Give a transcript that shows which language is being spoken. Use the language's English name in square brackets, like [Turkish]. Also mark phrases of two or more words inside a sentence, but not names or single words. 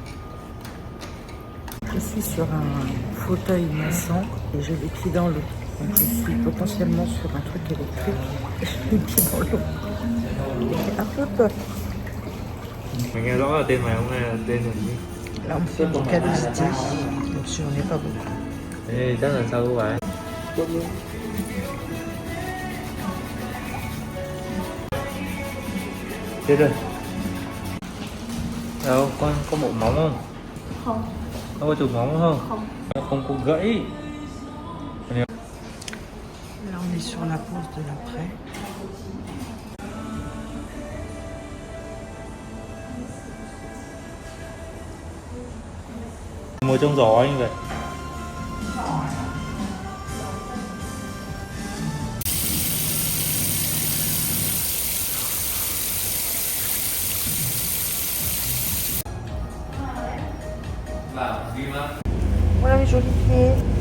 [French] Je suis sur un fauteuil maçon et j'ai les pieds dans l'eau. Donc je suis potentiellement sur un truc électrique et j'ai les pieds dans l'eau. J'ai un peu peur. Là, on me fait du callosité, donc si on n'est pas beaucoup. [Vietnamese] Chết rồi. Đâu, con có bộ móng không? Không. Con có chụp móng không? Không. Không có gãy. [French] Là, on est sur la pause de l'après. [Vietnamese] Ngồi trong gió anh vậy. [French] Voilà mes jolis pieds.